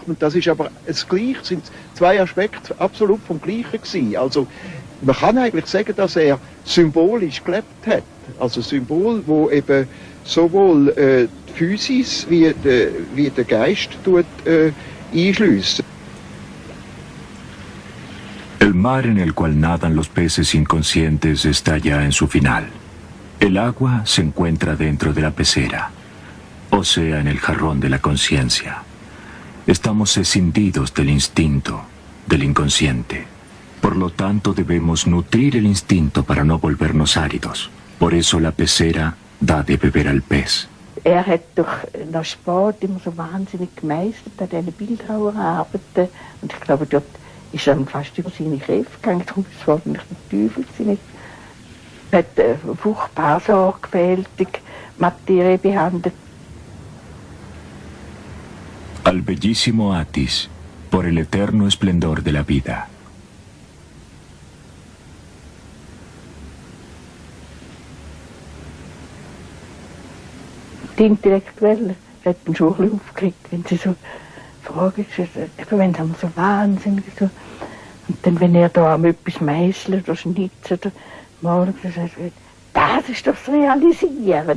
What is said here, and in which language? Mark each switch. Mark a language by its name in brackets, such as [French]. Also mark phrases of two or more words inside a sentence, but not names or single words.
[German] Und das ist aber das Gleiche, sind zwei Aspekte absolut vom Gleichen gewesen. Also man kann eigentlich sagen, dass er symbolisch gelebt hat. Also Symbol, wo eben sowohl die Physis wie der Geist einschliessen. [Spanish] El mar en el cual nadan los peces inconscientes está ya en su final. El agua se encuentra dentro de la pecera, o sea, en el jarrón de la conciencia. Estamos escindidos del instinto, del inconsciente. Por lo tanto, debemos nutrir el instinto para no volvernos áridos. Por eso la pecera da de beber al pez. [German] Er hat durch nach Sport immer so wahnsinnig gemeistert, an diesen Bildhauerarbeiten. Und ich glaube, dort ist er fast über seine Kräfte gegangen. Darum ist es wahrscheinlich der Teufel gewesen. Er hat furchtbar sorgfältig Materie behandelt. [Spanish] Al bellísimo Atis, por el eterno esplendor de la vida. [German] Die Intellektuellen hätten schon ein bisschen aufgeregt, wenn sie so Fragen stellen, wenn sie so wahnsinnig so. Und dann, wenn er da etwas meißelt oder schnitzt oder malt, das ist doch das Realisieren.